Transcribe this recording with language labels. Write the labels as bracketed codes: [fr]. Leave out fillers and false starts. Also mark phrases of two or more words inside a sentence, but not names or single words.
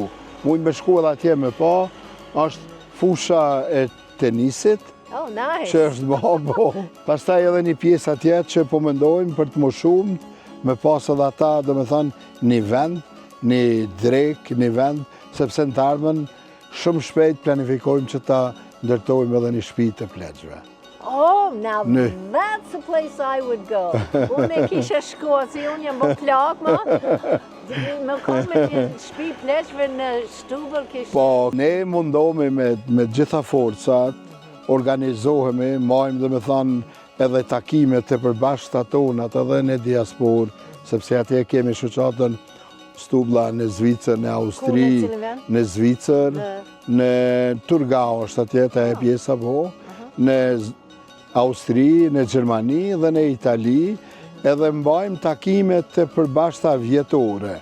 [sq] Mund me shku edhe atje me pa, është fusha e tenisit, që është bo. Pastaj edhe një pjesë atje që po mendojmë për të më shumë, me pas edhe ata, dhe me thënë, një vend, një drek, një vend, sepse në të ardhmen shumë shpejt planifikojmë që ta ndërtojmë edhe një shtëpi të pleqve. [en] Oh, now that's the place I would go. [sq] Unë e kisha shkuar, si unë jam bë plak, me kom me një shtëpi pleqve në Stubël kisha. Po, ne mundohemi me gjitha forcat, organizohemi, majmë dhe me thanë edhe takimet të përbashkëta tonat edhe në diasporë, sepse atje kemi shoqatën Stubla në Zvicër, në Austri, në Zvicër, në Turgau është atje të e pjesa po, në Austri, në Gjermani dhe në Itali, edhe mbajmë takimet të përbashkëta vjetore.